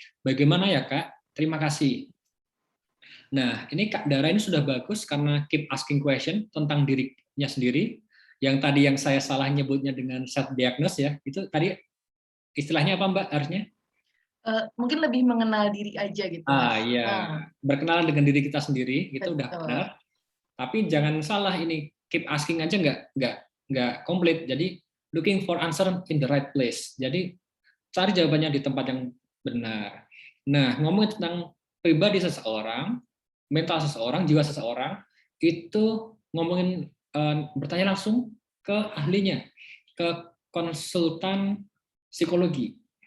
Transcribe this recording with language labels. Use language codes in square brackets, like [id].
[id] Bagaimana ya Kak? Terima kasih. Nah, ini Kak Dara ini sudah bagus karena [en] keep asking question [id] tentang dirinya sendiri. Yang tadi yang saya salah nyebutnya dengan self diagnose ya, itu tadi istilahnya apa Mbak harusnya? Mungkin lebih mengenal diri aja gitu Mas. Iya, berkenalan dengan diri kita sendiri itu udah benar. Tapi jangan salah, ini [en] keep asking [id] aja nggak komplit. [en] Jadi looking for answer in the right place. [id] Jadi cari jawabannya di tempat yang benar. Nah, ngomongin tentang pribadi seseorang, mental seseorang, jiwa seseorang, itu ngomongin bertanya langsung ke ahlinya, ke konsultan psikologi.